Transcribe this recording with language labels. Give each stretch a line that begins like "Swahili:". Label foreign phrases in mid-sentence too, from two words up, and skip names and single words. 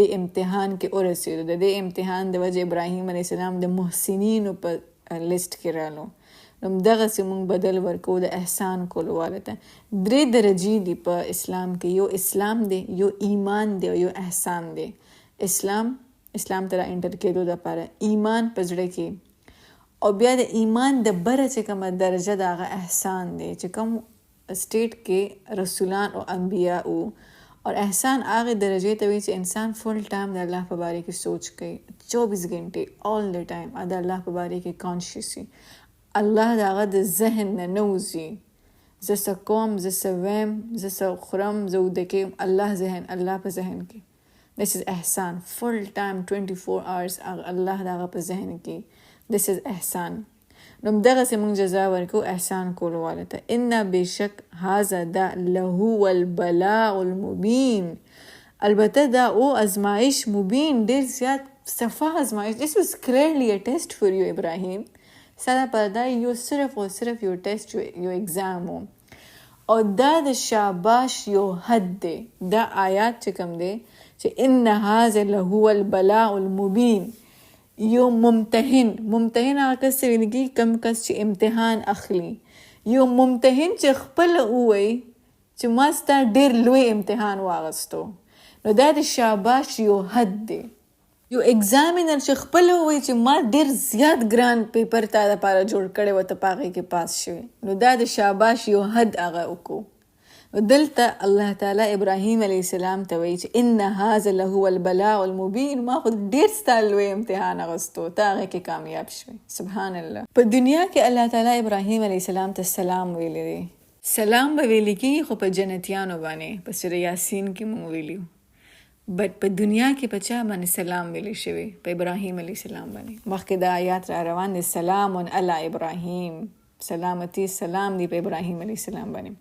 Pashto: دې امتحان کې ورسېدو د دې امتحان د وجه ابراهیم
Arabic: علیه السلام
Pashto: د محسنینو په لیست کې رالو نو دغسې مونږ بدل ورکو د احسان کولو والا ته 3 درجې دي په اسلام کې یو اسلام دی یو ایمان دی یو احسان دی اسلام ته را انټر کېدو دپاره ایمان په زړه کې او بیا د ایمان د بره چې کومه درجه د هغه احسان دی چې کوم سټیټ کې رسولان او انبیا او اور احسان هغه درجې ته وایي چې انسان
English: full time
Pashto: د الله په باره کې سوچ کوي 24 غنټې
English: all the time
Pashto: د الله په باره کې کانشیس وي الله د هغه د ذهن نه نوځي زه څه کوم زه څه ویم زه څه خورم زه وده کېږم الله په ذهن کې
English: this is
Pashto: احسان
English: full time
Pashto: 24 hours الله د هغه په ذهن کې
English: this is
Pashto: احسان نو دغسې مونږ جزا ورکو احسان کولو والا ته انا بشک هذا دا
Arabic: لهو البلاء المبین
Pashto: البته دا او ازمایش مبین ډیر زیات صفا ازمایش
English: this was clearly a test for you
Pashto: ابراهیم ساده پر دا یو صرف او صرف یو ټیسټ یو ایگزام او دا د شاباش یو حد دی دا آیات چې کوم دی چې
Arabic: ان هذا لهو البلاء المبین
Pashto: یو ممتحن هغه کس چې ویل کېږي کم کس چې امتحان اخلي یو ممتحن چې خپله ووایي چې ما ستا ډېر لوی امتحان واغستو نو دا د شاباش یو حد دی یو ایگزامینر چې خپله ووایي چې ما ډېر زیات ګران پیپر تا دپاره جوړ کړی و ته په هغې کې پاس شوې نو دا د شاباش یو حد هغه وکړو دلته الله تعالی ابراهیم
Arabic: علیه السلام
Pashto: ته وایي چې
Arabic: ان هذا لهو البلاء المبین
Pashto: ما خو ډېر ستا لوی امتحان اغوستو ته هغې کې کامیاب شوې
Arabic: سبحان الله
Pashto: په دنیا کې الله تعالی ابراهیم
Arabic: علیه السلام
Pashto: ته سلام ویلی دی سلام به ویلی کېږي خو په جنتیانو باندې په سوره یاسین کې مونږ ویلیو بټ په دنیا کې په چا باندې سلام ویلی شوی په ابراهیم
Arabic: علیه السلام
Pashto: باندې مخکې دا آیات را روان دی
Arabic: سلام علی ابراهیم
Pashto: سلامتی سلام دی په ابراهیم
Arabic: علیه السلام
Pashto: باندې